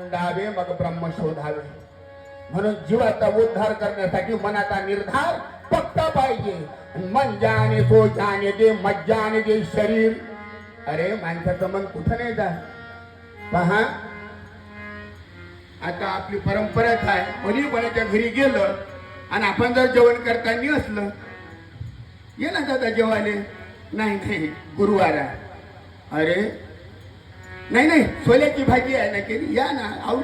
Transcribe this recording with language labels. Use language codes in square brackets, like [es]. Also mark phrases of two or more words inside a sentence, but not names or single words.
[mr] जावे मग ब्रह्म शोधावे. म्हणून जीवाचा उद्धार करण्यासाठी मनाचा निर्धार पक्का पाहिजे. [hi] मन जाने सो जाने दे, मज्जाने दे शरीर. [mr] अरे माणसाचं मन कुठं नाही जात. पहा आता आपली परंपराच आहे, कोणी कोणाच्या घरी गेलं आणि आपण जर जेवण करताना असलं, ये ना दादा जेवायले, नाही नाही गुरुवार आहे. अरे नाही नाही सोल्याची भाजी आहे ना केली, या ना आवडी.